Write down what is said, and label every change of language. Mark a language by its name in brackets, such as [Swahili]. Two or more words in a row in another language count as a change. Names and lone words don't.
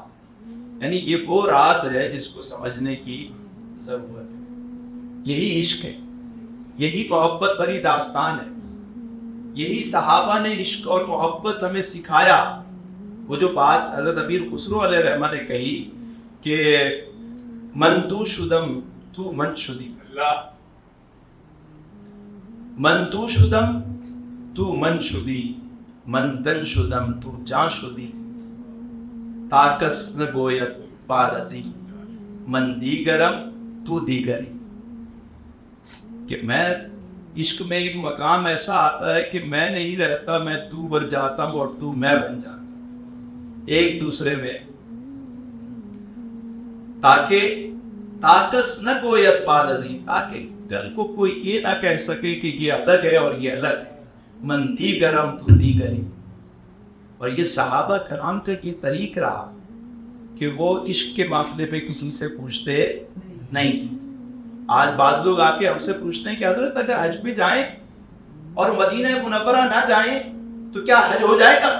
[Urdu] یعنی یہ وہ راز ہے جس کو سمجھنے کی ضرورت ہے. یہی عشق ہے، یہی محبت بھری داستان ہے. یہی صحابہ نے عشق اور محبت ہمیں سکھایا. وہ جو بات حضرت امیر خسرو علیہ رحمہ نے کہی کہ [Persian] من تو شدم تو من شدی، من تو شدم تو من شدی، من تن شدم تو جان شدی، تاکس نہ گوید پارزی، من دیگرم تو دیگری. [Urdu] کہ میں عشق میں ایک مقام ایسا آتا ہے کہ میں نہیں رہتا، میں تو بن جاتا ہوں اور تو میں بن جاتا ہوں ایک دوسرے میں. تاکہ [Persian] تاکس نہ گوید پارزی، [Urdu] تاکہ گھر کو کوئی یہ نہ کہہ سکے کہ یہ الگ ہے اور یہ الگ ہے. [Persian] من دیگرم تو دیگری. [Urdu] اور یہ صحابہ کرام کا یہ طریق رہا کہ وہ عشق کے معاملے پہ کسی سے پوچھتے نہیں. آج بعض لوگ آ کے ہم سے پوچھتے ہیں کہ حضرت اگر حج پہ جائیں اور مدینہ منورہ نہ جائیں تو کیا حج ہو جائے گا؟